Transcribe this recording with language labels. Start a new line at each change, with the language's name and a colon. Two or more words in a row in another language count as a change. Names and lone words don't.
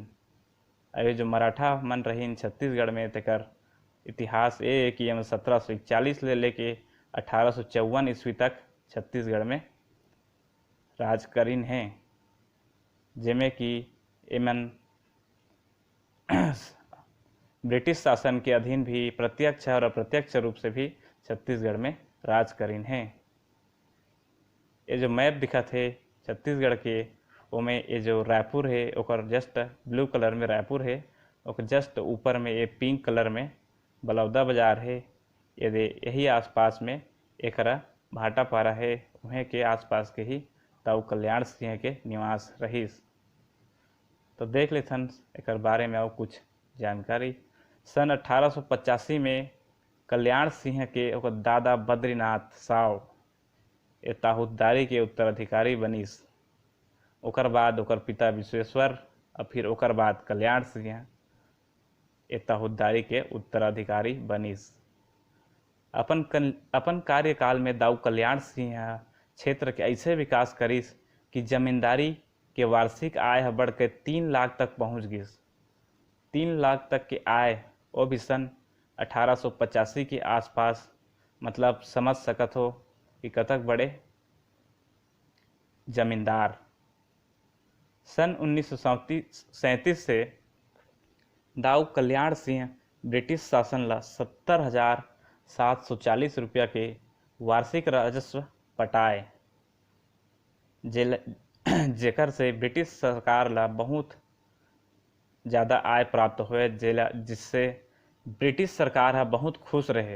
Chhattisgarhi: अरे जो मराठा मन रहीन छत्तीसगढ़ में, तेकर इतिहास ये है कि 1741 ले लेके 1854 ईस्वी तक छत्तीसगढ़ में राज करीन हैं, जेमें कि एमन ब्रिटिश शासन के अधीन भी प्रत्यक्ष और अप्रत्यक्ष रूप से भी छत्तीसगढ़ में राज करीन हैं। ये जो मैप दिखा थे छत्तीसगढ़ के, ओमें ये जो रायपुर है ओकर
English: just blue colour
Chhattisgarhi: में रायपुर है, और जस्ट ऊपर में ये
English: pink colour
Chhattisgarhi: में बलौदा बाजार है। ये यही आसपास में एकरा भाटापारा है, वहीं के आसपास के ही दाऊ कल्याण सिंह के निवास रहीस। तो देख लेथन एक बारे में और कुछ जानकारी। सन 1885 में कल्याण सिंह के ओकर दादा बद्रीनाथ साव ये ताहुद्दारी के उत्तराधिकारी बनीस। ओकर बाद ओकर पिता विश्वेश्वर और फिर ओकर बाद कल्याण सिंह ये ताहुद्दारी के उत्तराधिकारी बनीस। अपन कार्यकाल में दाऊ कल्याण सिंह क्षेत्र के ऐसे विकास करीस कि जमींदारी के वार्षिक आय बढ़ के 3 लाख तक पहुँच गई। 3 लाख तक की आय, वो भी सन 1885 के आसपास। मतलब समझ सकत हो कि कतक बड़े जमींदार। सन 1937 से दाऊ कल्याण सिंह ब्रिटिश शासन ला 70,740 रुपया के वार्षिक राजस्व पटाए, जेकर से ब्रिटिश सरकार ला बहुत ज़्यादा आय प्राप्त हुए, जिससे ब्रिटिश सरकार बहुत खुश रहे।